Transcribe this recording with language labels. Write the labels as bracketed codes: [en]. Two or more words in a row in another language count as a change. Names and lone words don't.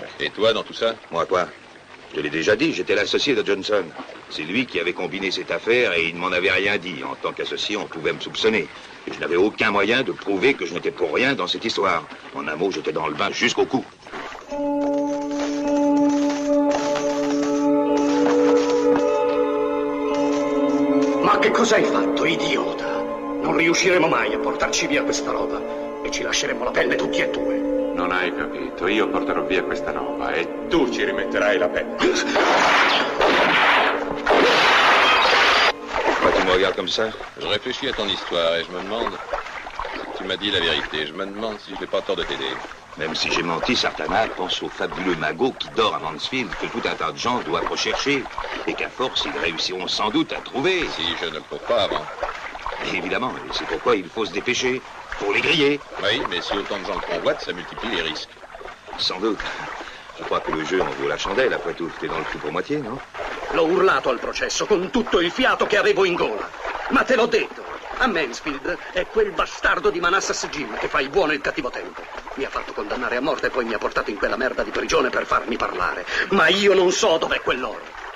[fr] Et toi, dans tout ça? Moi, quoi? Je l'ai déjà dit, j'étais l'associé de Johnson. C'est lui qui avait combiné cette affaire et il ne m'en avait rien dit. En tant qu'associé, on pouvait me soupçonner. Et je n'avais aucun moyen de prouver que je n'étais pour rien dans cette histoire. En un mot, j'étais dans le bain jusqu'au cou. [it] Ma che cosa hai fatto, idiota? Non riusciremo mai a portarci via questa roba e ci lasceremo la pelle tutti e due. Non hai capito, io porterò via questa roba e tu ci rimetterai la pelle. [fr] Pourquoi tu me regardes comme ça? Je réfléchis à ton histoire et je me demande si tu m'as dit la vérité. Je me demande si je n'ai pas tort de t'aider. Même si j'ai menti, Sartana pense au fabuleux magot qui dort à Mansfield, que tout un tas de gens doivent rechercher, et qu'à force, ils réussiront sans doute à trouver. Si je ne le trouve pas avant. Évidemment, et c'est pourquoi il faut se dépêcher, pour les griller. Oui, mais si autant de gens le convoitent, ça multiplie les risques. Sans doute. Je crois che il jeu en vaut la chandelle, après tout. T'es dans le coup pour moitié, no? [it] L'ho urlato al processo con tutto il fiato che avevo in gola. Ma te l'ho detto, a Mansfield è quel bastardo di Manassas Jim che fa il buono e il cattivo tempo. Mi ha fatto condannare a morte e poi mi ha portato in quella merda di prigione per farmi parlare. Ma io non so dov'è quell'oro.